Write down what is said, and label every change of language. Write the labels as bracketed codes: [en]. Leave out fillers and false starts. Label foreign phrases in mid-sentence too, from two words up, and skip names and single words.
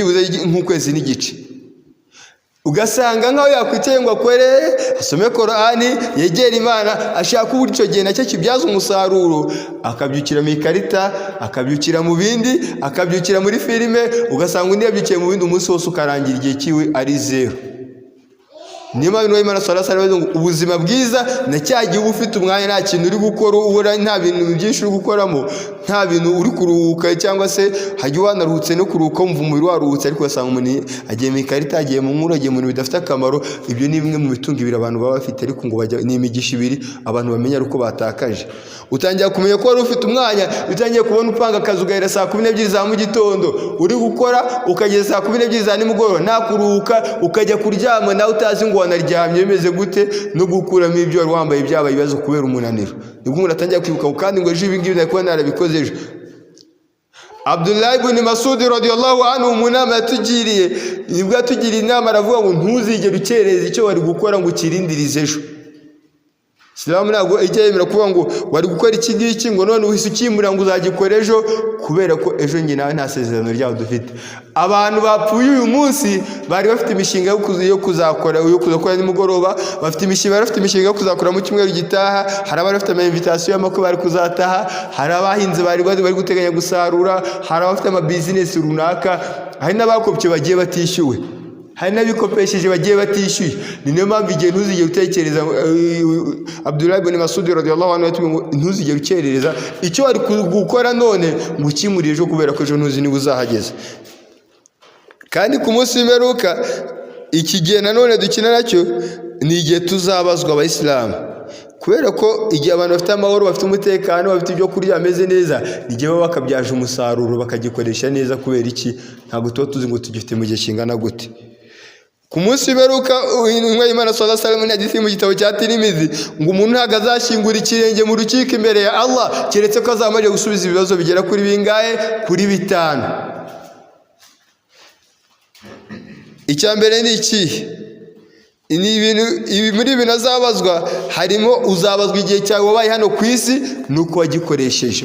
[rw] Harimo igihe byibuze nk'ukwezi n'igice. ugasanga nkaho yakwicaye ngo akore asome Korani yegera Imana ashaka uburyo icyo gihe nacyo kibyaza umusaruro, akabyukira mu ikarita, akabyukira mu bindi, akabyukira muri filime, ugasanga undi yabyukiye mu bindi, umunsi wose ukarangira igihe kiwe ari zero. Niyo mpamvu Imana [ar] صلى الله عليه وسلم [rw] ubuzima bwiza na cyagiye uba ufite umwanya nta kintu uri gukora, ubura nta bintu byinshi uri gukoramo, nta bintu uri kuruhuka, cyangwa se hajya wanaruhutse no kuruhuka wumva umubiri waruhutse, ariko ugasanga umuntu agiye mu ikarita, agiye mu nkuru, agiye mu bintu bidafite akamaro. Ibyo ni bimwe mu bitunga ibiri abantu baba bafite, ariko ngo bajya ni imigisha ibiri abantu bamenya uko batakaje. Utangira kumenya ko wari ufite umwanya, utangiye kubona upanga akazi ugahera saa 12 za mu gitondo uri gukora, ukageza saa 12 za nimugoroba nta kuruhuka, ukajya kuryama nawe utazi ngo wanaryamye bimeze gute, no gukuramo ibyo wari wambaye byabaye ibibazo kubera umunaniro. Nibwo umuntu atangira kwibuka kandi ngo ejo ibi ngibi nari kuba narabikoze ejo. Abdullah ibn Mas'ud [ar] رضي الله عنه [rw] mu nama yatugiriye, nibwo yatugiriye inama aravuga ngo ntuzigere ukereza icyo wari gukora ngo ukirindirize ejo. Islamu ntabwo ijya yemera kuvuga ngo wari gukora iki ngiki ngo none uhise ukimura ngo uzagikora ejo, kubera ko ejo njye nawe nta sezerano ryaho dufite. Abantu bapfuye uyu munsi bari bafite imishinga yo kuzakora nimugoroba, bafite imishinga yo kuzakora mu cyumweru gitaha, hari abari bafite ama-invitation y'amakwe bari kuzataha, hari abahinze bari guteganya gusarura, hari abafite ama-business runaka, hari n'abakopye bagiye batishyuwe, hari n'abikopesheje bagiye batishyuye. Ni niyo mpamvu igihe ntuzigere utekereza, Abdullah ibn Mas'ud [ar] رضي الله عنه [rw] yatumye ngo ntuzigere ukerereza icyo wari gukora none ngo ukimurire ejo, kubera ko ejo ntuzi niba uzahageze. Kandi ku munsi w'imperuka iki gihe nanone dukina nacyo ni igihe tuzabazwa abayisilamu, kubera ko igihe abantu bafite amahoro, bafite umutekano, bafite ibyo kurya ameze neza, igihe baba bakabyaje umusaruro bakagikoresha neza. Kubera iki? Ntabwo tuba tuzi ngo tugifite mu gihe kingana gute. Ku munsi w'imperuka intumwa y'Imana [ar] صلى الله عليه وسلم [rw] hadisi mu gitabo cya Tirimizi ngo umuntu ntabwo azashyingura ikirenge mu rukiko imbere ya Allah keretse ko azamaze gusubiza ibibazo bigera kuri bingahe? Kuri 5. Icya mbere ni iki? Muri ibintu azabazwa harimo uzabazwa igihe cyawe wabaye hano ku isi nuko wagikoresheje.